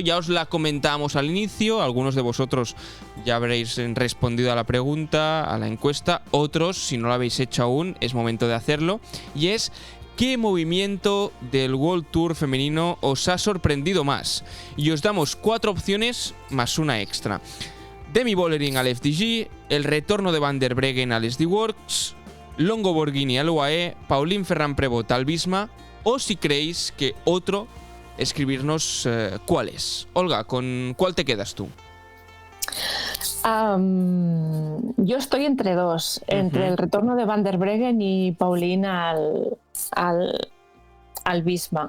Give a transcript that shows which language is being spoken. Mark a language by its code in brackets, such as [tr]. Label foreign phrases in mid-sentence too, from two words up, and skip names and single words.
[es] Ya os la comentábamos al inicio, algunos de vosotros ya habréis respondido a la pregunta, a la encuesta, otros, si no lo habéis hecho aún, es momento de hacerlo, y es: ¿qué movimiento del World Tour femenino os ha sorprendido más? Y os damos 4 opciones más una extra. Demi Vollering al FDG, el retorno de Van der Breggen al SD Works, Longo Borghini al UAE, Pauline Ferrand-Prévot al Visma, o si creéis que otro, escribirnos cuál es. Olga, ¿con cuál te quedas tú? Yo estoy entre dos, entre el retorno de Van der Breggen y Pauline al Visma.